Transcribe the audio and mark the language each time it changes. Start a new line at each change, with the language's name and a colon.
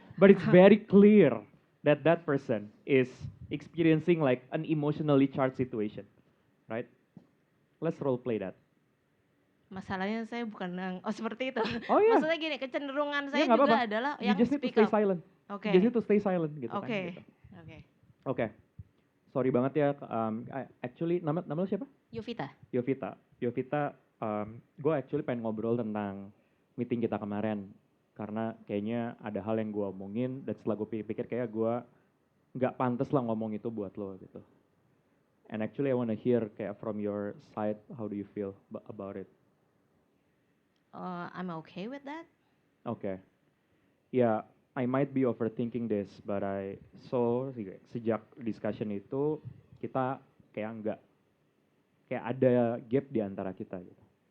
English: But it's very clear that that person is experiencing like an emotionally charged situation. Right? Let's role play that.
Indonesian: Masalahnya saya bukan yang seperti itu. Oh iya. Maksudnya gini, kecenderungan saya juga juga adalah yang
English: just need to stay silent. Okay. You just need to stay silent gitu kan. Okay.
Indonesian: Gitu.
English: Okay.
Indonesian: Okay. Sorry banget ya. Actually, nama lo siapa? Yovita. Yovita, gue actually pengen ngobrol tentang meeting kita kemarin. Karena kayaknya ada hal yang gue omongin, dan setelah gue pikir kayak gue nggak pantas lah ngomong itu buat lo gitu.
English: And actually I want to hear kayak from your side, how do you feel about it? I'm okay with that.
Indonesian: Okay. Yeah,
English: I might be overthinking this,
Indonesian: but sejak discussion itu kita kayak ada gap di antara kita gitu.